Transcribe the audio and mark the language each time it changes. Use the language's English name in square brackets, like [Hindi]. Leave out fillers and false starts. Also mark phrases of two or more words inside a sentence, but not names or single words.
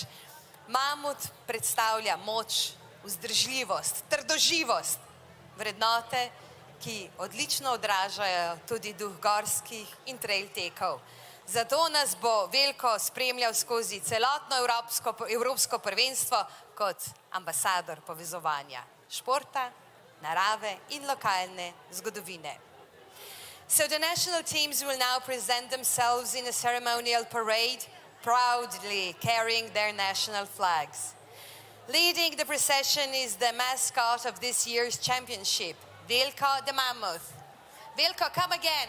[Slovenian] Mamut predstavlja moč, vzdržljivost, trdoživost, vrednote, ki odlično odražajo tudi duh gorskih in trail tekov. Zato nas bo Veljko spremljal skozi celotno evropsko prvenstvo kot ambasador povezovanja športa, narave in lokalne zgodovine. [English] So the national teams will now present themselves in a ceremonial parade, proudly carrying their national flags. Leading the procession is the mascot of this year's championship, Veljko the Mammoth. Veljko, come again.